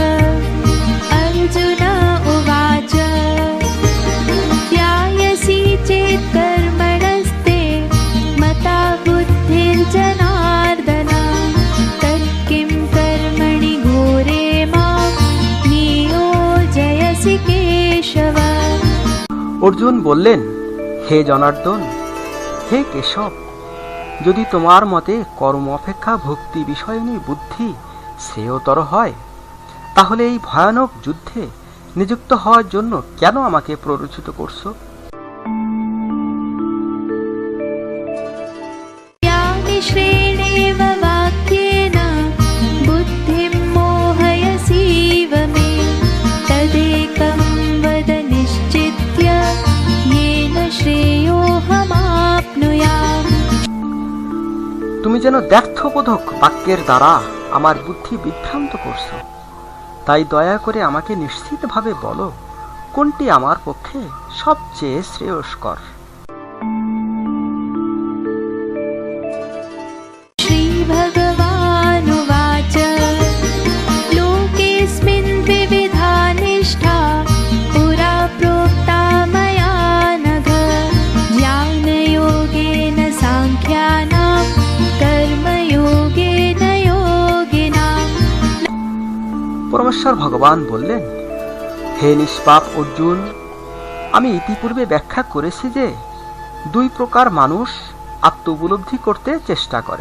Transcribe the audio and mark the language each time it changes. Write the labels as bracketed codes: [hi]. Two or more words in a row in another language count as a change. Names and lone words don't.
[sa] अर्जुन उवाच ध्यायसि चेत् कर्मणस्ते मता बुद्धिर्जनार्दन तत् किं कर्मणि घोरे मां नियोजयसि केशव। [bn] অর্জুন বললেন, হে জনার্দন, হে কেশব, যদি তোমার মতে কর্ম অপেক্ষা ভক্তি বিষয়নী বুদ্ধি শ্রেয়তর হয়, তাহলে এই ভয়ানক যুদ্ধে নিযুক্ত হওয়ার জন্য কেন আমাকে প্ররোচিত করছো? [sa] श्रेणेव वाक्येन बुद्धिं मोहयसीव मे तदेकं वद निश्चित्य येन श्रेयोऽहमाप्नुयाम्। [bn] তুমি যেন ব্যর্থবোধক বাক্যের দ্বারা আমার বুদ্ধি বিভ্রান্ত করছো, তাই দয়া করে আমাকে নিশ্চিতভাবে বলো কোনটি আমার পক্ষে সবচেয়ে শ্রেয়স্কর। [sa] श्रीभगवानुवाच लोकेऽस्मिन् द्विविधा निष्ठा पुरा प्रोक्ता मया नघ ज्ञानयोगेन साङ्ख्यानां कर्मयोगेन योगिनाम्। [bn] পরমেশ্বর ভগবান বললেন, হে নিষ্পাপ অর্জুন, আমি ইতিপূর্বে ব্যাখ্যা করেছি যে দুই প্রকার মানুষ আত্ম উপলব্ধি করতে চেষ্টা করে।